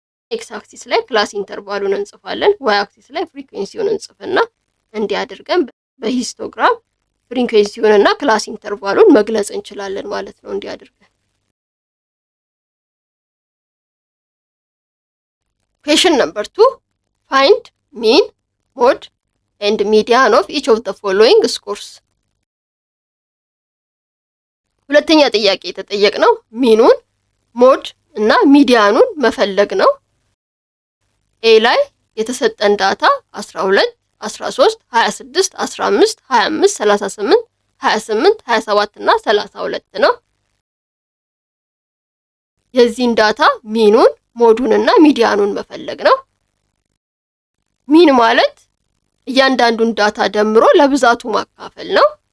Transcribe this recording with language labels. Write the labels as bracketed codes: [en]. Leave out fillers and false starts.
[am] ኤክስ አክሲስ ላይ ክላስ ኢንተርቫሉን እንጽፋለን። ዋይ አክሲስ ላይ ፍሪኩዌንሲውን እንጽፍና እንዲህ አድርገን በሂስቶግራም ፍሪኩዌንሲውን እና ክላስ ኢንተርቫሉን መግለጽ እንችላለን ማለት ነው። እንዲህ አድርገን [en] Question number 2. Find mean, mode and median of each of the following scores. [am] ሁለተኛ ጥያቄ የተጠየቅነው ሚኑን፣ ሞድ እና ሚዲያኑን መፈለግ ነው። ኤ ላይ የተሰጠን ዳታ 12፣ 13፣ 26፣ 15፣ 25፣ 38፣ 28፣ 27 እና 32 ነው። የዚህን ዳታ ሚኑን ሞዱን እና ሚዲያኑን መፈለግ ነው። ሚን ማለት እያንዳንዱን ዳታ ደምሮ ለብዛቱ ማካፈል ነው።